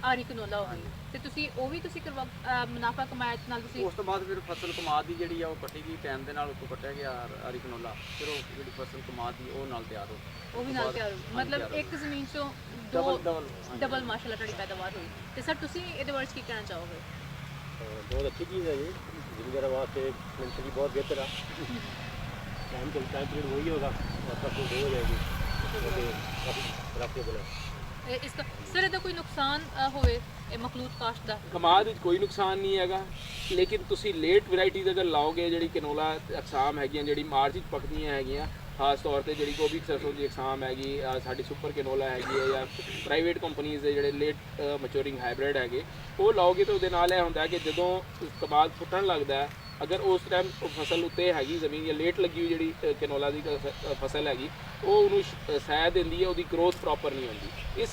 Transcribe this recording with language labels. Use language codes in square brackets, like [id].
[pa] ਆਰੀ ਕੈਨੋਲਾ ਹੋ ਗਈ ਤੇ ਤੁਸੀਂ ਉਹ ਵੀ ਤੁਸੀਂ ਮੁਨਾਫਾ ਕਮਾਇਆ ਇਸ ਨਾਲ ਤੁਸੀਂ? ਉਸ ਤੋਂ ਬਾਅਦ ਫਿਰ ਫਸਲ ਕਮਾਦ ਦੀ ਜਿਹੜੀ ਆ ਉਹ ਕੱਟੀ ਗਈ, ਟਾਈਮ ਦੇ ਨਾਲ ਉੱਤੋਂ ਕੱਟਿਆ ਗਿਆ ਆਰੀ ਕੈਨੋਲਾ, ਫਿਰ ਉਹ ਜਿਹੜੀ ਫਸਲ ਕਮਾਦ ਦੀ ਉਹ ਨਾਲ ਤਿਆਰ ਹੋ ਗਈ। ਉਹ ਵੀ ਨਾਲ ਤਿਆਰ ਹੋ ਗਈ, ਮਤਲਬ ਇੱਕ ਜ਼ਮੀਨ ਚੋਂ ਡਬਲ ਮਾਸ਼ਾਅੱਲਾ ਤੁਹਾਡੀ ਪੈਦਾਵਾਰ ਹੋਈ। ਤੇ ਸਰ ਤੁਸੀਂ ਇਹਦੇ ਬਾਰੇ ਕੀ ਕਹਿਣਾ ਚਾਹੋਗੇ? [hi] बहुत अच्छी चीज़ है ये, ज़िंदगी वास्ते मेंटली बहुत बेहतर है। टाइम पीरियड वही होगा और फसल हो जाएगी, काफ़ी प्रॉफिटेबल है। इसका सर [pa] ਇਹਦਾ ਕੋਈ ਨੁਕਸਾਨ ਹੋਵੇ ਇਹ ਮਖਲੂਤ ਕਾਸ਼ਤ ਦਾ? ਕਮਾਦ ਵਿੱਚ ਕੋਈ ਨੁਕਸਾਨ ਨਹੀਂ ਹੈਗਾ, ਲੇਕਿਨ ਤੁਸੀਂ ਲੇਟ ਵੈਰਾਈਟੀ ਅਗਰ ਲਾਓਗੇ, ਜਿਹੜੀ ਕੈਨੋਲਾ ਅਕਸਾਮ ਹੈਗੀਆਂ ਜਿਹੜੀ ਮਾਰਚ ਵਿੱਚ ਪੱਕਦੀਆਂ ਹੈਗੀਆਂ, ਖਾਸ ਤੌਰ ਤੇ ਜਿਹੜੀ ਗੋਭੀ ਸਰਸੋਂ ਦੀ ਅਕਸਾਮ ਹੈਗੀ, ਸਾਡੀ ਸੁਪਰ ਕੈਨੋਲਾ ਹੈਗੀ ਹੈ ਜਾਂ ਪ੍ਰਾਈਵੇਟ ਕੰਪਨੀਜ਼ ਦੇ ਜਿਹੜੇ ਲੇਟ ਮੈਚੂਰਿੰਗ ਹਾਈਬ੍ਰਿਡ ਹੈਗੇ, ਉਹ ਲਾਓਗੇ ਤਾਂ ਉਹਦੇ ਨਾਲ ਇਹ ਹੁੰਦਾ ਕਿ ਜਦੋਂ ਕਮਾਦ ਫੁੱਟਣ ਲੱਗਦਾ ਹੈ, ਅਗਰ ਉਸ ਟਾਈਮ ਫਸਲ ਉੱਤੇ ਹੈਗੀ ਜ਼ਮੀਨ ਜਾਂ ਲੇਟ ਲੱਗੀ ਹੋਈ ਜਿਹੜੀ ਕੈਨੋਲਾ ਦੀ ਫਸਲ ਹੈਗੀ, ਉਹ ਉਹਨੂੰ ਸਹਿ ਦਿੰਦੀ ਹੈ, ਉਹਦੀ ਗਰੋਥ ਪ੍ਰੋਪਰ ਨਹੀਂ ਹੁੰਦੀ।